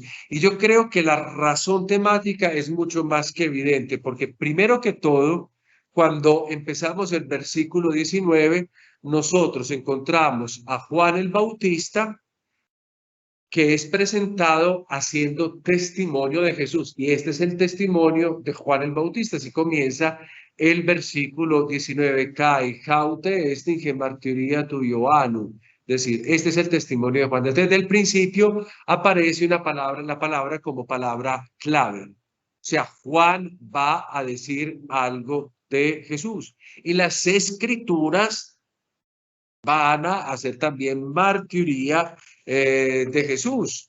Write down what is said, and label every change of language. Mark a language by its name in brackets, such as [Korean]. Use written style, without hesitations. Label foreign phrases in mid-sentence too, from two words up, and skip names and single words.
[Spanish] Y yo creo que la razón temática es mucho más que evidente, porque primero que todo, cuando empezamos el versículo 19, nosotros encontramos a Juan el Bautista, que es presentado haciendo testimonio de Jesús. Y este es el testimonio de Juan el Bautista. Así comienza el versículo 19. [Greek] Καὶ αὕτη ἐστὶν ἡ μαρτυρία τοῦ Ἰωάννου. [Spanish] Es decir, este es el testimonio de Juan. Desde el principio aparece una palabra, la palabra como palabra clave. O sea, Juan va a decir algo de Jesús. Y las escrituras van a hacer también martiría de Jesús.